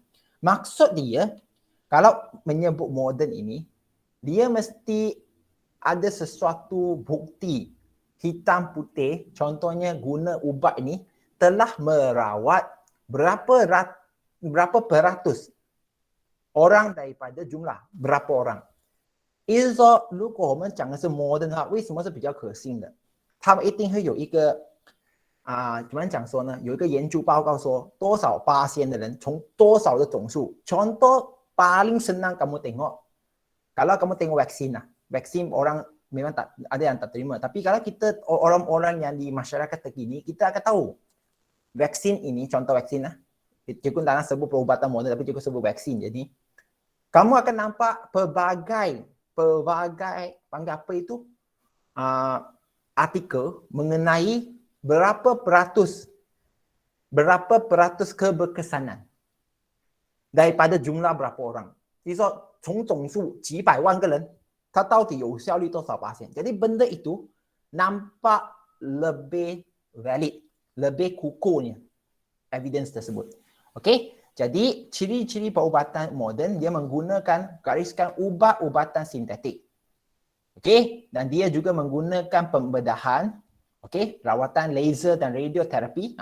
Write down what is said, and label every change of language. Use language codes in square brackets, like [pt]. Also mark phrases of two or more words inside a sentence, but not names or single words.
[ms] Maksud dia, kalau menyebut moden ini, dia mesti ada sesuatu bukti hitam putih, contohnya guna ubat ini telah merawat berapa peratus orang daripada jumlah berapa orang。 [zh] 意思是说，如果我们讲的是 modern 的话，为什么是比较可信的？他们一定会有一个怎么讲说呢？有一个研究报告说多少%的人从多少的总数。 [ms] Contoh paling senang kamu tengok, kalau kamu tengok vaksin orang memang tak ada yang tak terima. Tapi kalau kita orang-orang yang di masyarakat terkini, kita akan tahu vaksin ini, contoh vaksin cikgu tak nak sebut perubatan moden tapi cikgu sebut vaksin. Jadi kamu akan nampak pelbagai panggil apa itu artikel mengenai berapa peratus keberkesanan daripada jumlah berapa orang. [zh] Jadi 从总数几百万个人，它到底有效率多少%？ [ms] Jadi benda itu nampak lebih valid, lebih kukuhnya evidence tersebut. Okey, jadi ciri-ciri perubatan moden dia menggunakan gariskan ubat-ubatan sintetik. Okey, dan dia juga menggunakan pembedahan, okey, rawatan laser dan radioterapi.